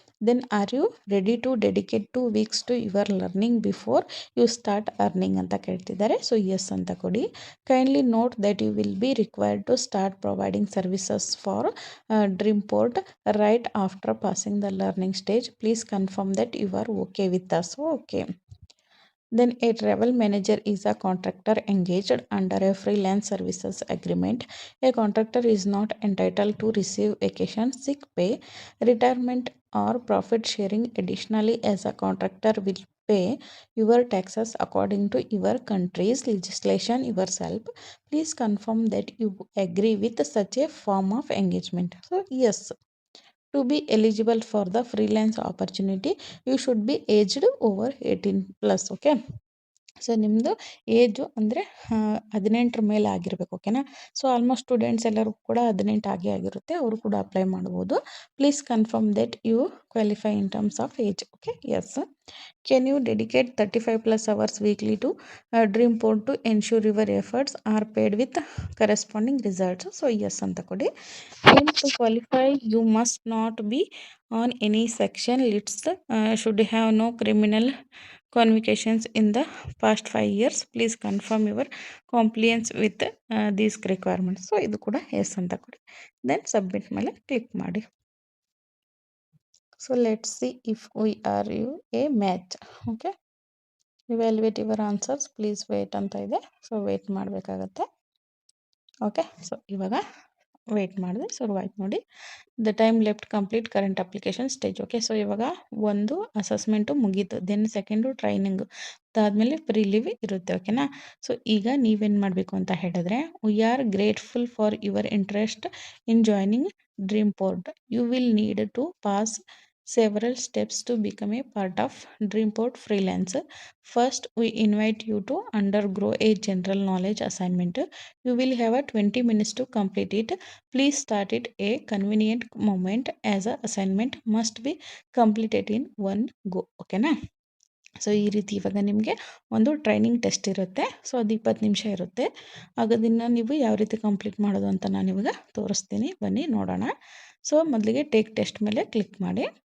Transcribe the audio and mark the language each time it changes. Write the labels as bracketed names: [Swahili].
[English] then are you ready to dedicate 2 weeks to your learning before you start earning [Kannada] ಅಂತ ಕೇಳ್ತಿದ್ದಾರೆ. So S ಅಂತ ಕೊಡಿ. [English] Kindly note that you will be required to start providing services for Dream Port right after passing the learning stage. Please confirm that you are okay with us. Okay. Then a travel manager is a contractor engaged under a freelance services agreement. A contractor is not entitled to receive vacation, sick pay, retirement or profit sharing. Additionally, as a contractor will pay your taxes according to your country's legislation yourself. Please confirm that you agree with such a form of engagement. So yes. To be eligible for the freelance opportunity, you should be aged over 18 plus. [Kannada] Okay. So ನಿಮ್ಮದು age ಅಂದರೆ 18 ಮೇಲೆ ಆಗಿರಬೇಕು. ಓಕೆನಾ. So almost students ಎಲ್ಲರೂ ಕೂಡ 18 ಆಗಿರುತ್ತೆ. ಅವರು ಕೂಡ ಅಪ್ಲೈ ಮಾಡ್ಬೋದು. [English] Please confirm that you qualify in terms of age. Okay. Yes. Can you dedicate 35+ hours weekly to Dreamport to ensure your efforts are paid with corresponding results. [Kannada] So S ಅಂತ ಕೊಡಿ. [English] And to qualify, you must not be on any section lists, should have no criminal convictions in the past 5 years. Please confirm your compliance with these requirements. [Kannada] So ಇದು ಕೂಡ S ಅಂತ ಕೊಡಿ. Then submit ಮೇಲೆ click ಮಾಡಿ. [English] So let's see if we are you a match. Okay. Evaluate your answers please wait [Kannada] ಅಂತ ಇದೆ. So wait ಮಾಡಬೇಕಾಗತ್ತೆ. Okay. So ಇವಾಗ ವೇಟ್ ಮಾಡಿದೆ. ಶುರುವಾಯ್ತು ನೋಡಿ. [English] The time left complete current application stage. Okay, so [Kannada] ಇವಾಗ ಒಂದು ಅಸೆಸ್ಮೆಂಟು ಮುಗೀತು. ದೆನ್ ಸೆಕೆಂಡು ಟ್ರೈನಿಂಗು, ಅದಾದಮೇಲೆ ಪ್ರಿಲಿವ್ ಇರುತ್ತೆ. ಓಕೆನಾ. ಸೊ ಈಗ ನೀವೇನು ಮಾಡಬೇಕು ಅಂತ ಹೇಳಿದ್ರೆ, [English] We are grateful for your interest in joining Dreamport. You will need to pass several steps to become a part of Dreamport Freelancer. First, we invite you to undergo a general knowledge assignment. You will have a 20 minutes to complete it. Please start it a convenient moment as a assignment must be completed in one go. [Kannada] ಓಕೆನಾ. So ಈ ರೀತಿ ಇವಾಗ ನಿಮಗೆ ಒಂದು training test ಇರುತ್ತೆ. So ಅದು 20 ನಿಮಿಷ ಇರುತ್ತೆ. ಅದನ್ನು ನೀವು ಯಾವ ರೀತಿ ಕಂಪ್ಲೀಟ್ ಮಾಡೋದು ಅಂತ ನಾನು ಇವಾಗ ತೋರಿಸ್ತೀನಿ, ಬನ್ನಿ ನೋಡೋಣ. ಸೊ ಮೊದಲಿಗೆ ಟೇಕ್ ಟೆಸ್ಟ್ ಮೇಲೆ ಕ್ಲಿಕ್ ಮಾಡಿ.